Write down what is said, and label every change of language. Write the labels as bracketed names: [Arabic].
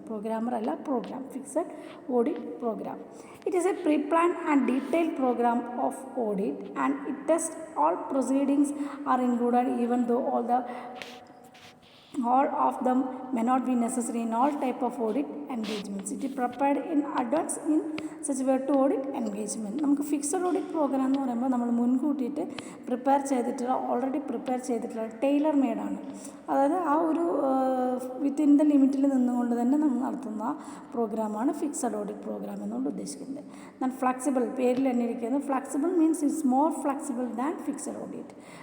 [English] Programmer അല്ല, programme. Fixed audit programme. It is a pre plan and detailed programme of audit and it test all proceedings are included even though all of them may not be necessary in all type of audit engagements. It is prepared in advance in such a way to audit engagement. [Malayalam] നമുക്ക് fixed audit programme എന്ന് പറയുമ്പോൾ നമ്മൾ മുൻകൂട്ടിയിട്ട് prepare ചെയ്തിട്ടുള്ള already prepare ചെയ്തിട്ടുള്ള Taylor മെയ്ഡാണ്. അതായത് ആ ഒരു within the ലിമിറ്റിൽ നിന്നുകൊണ്ട് തന്നെ നമ്മൾ നടത്തുന്ന പ്രോഗ്രാമാണ് ഫിക്സഡ് ഓഡിറ്റ് പ്രോഗ്രാം എന്നുകൊണ്ട് ഉദ്ദേശിക്കുന്നത്. എന്നാൽ ഫ്ലെക്സിബിൾ, പേരിൽ തന്നെ ഇരിക്കുന്നത് [English] Flexible means it's more flexible than fixed audit.